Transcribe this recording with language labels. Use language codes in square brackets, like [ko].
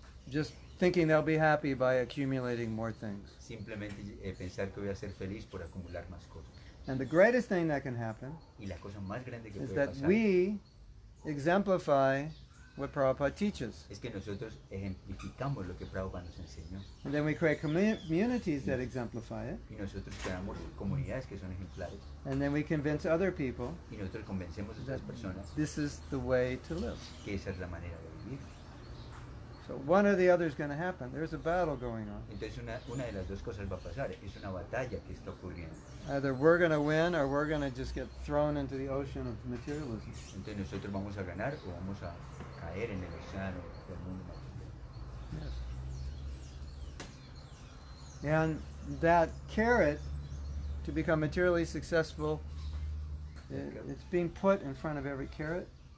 [en] Just thinking they'll be happy by accumulating more things. [es] Simplemente pensar que voy a ser feliz por acumular más cosas. [en] And the greatest thing that can happen [es] Y la cosa más grande que [en] is [es] puede [en] that [es] pasar [en] we exemplify what Prabhupada teaches. [es] es que nosotros ejemplificamos lo que Prabhupada nos enseñó. [en] And then we create communities that exemplify it. [es] Y nosotros creamos comunidades que son ejemplares. [en] And then we convince other people [es] Y nosotros convencemos a otras personas [en] this is the way to live. [es] que esa es la manera de vivir. [en] So one or the other is going to happen. There's a battle going on. [es] Entonces una de las dos cosas va a pasar. Es una batalla que está ocurriendo. [en] Either we're going to win or we're going to just get thrown into the ocean of materialism. [es] Entonces nosotros vamos a ganar o vamos a caer en el océano del mundo material. [en] Yes. And that carrot to become materially successful, it's being put in front of every carrot.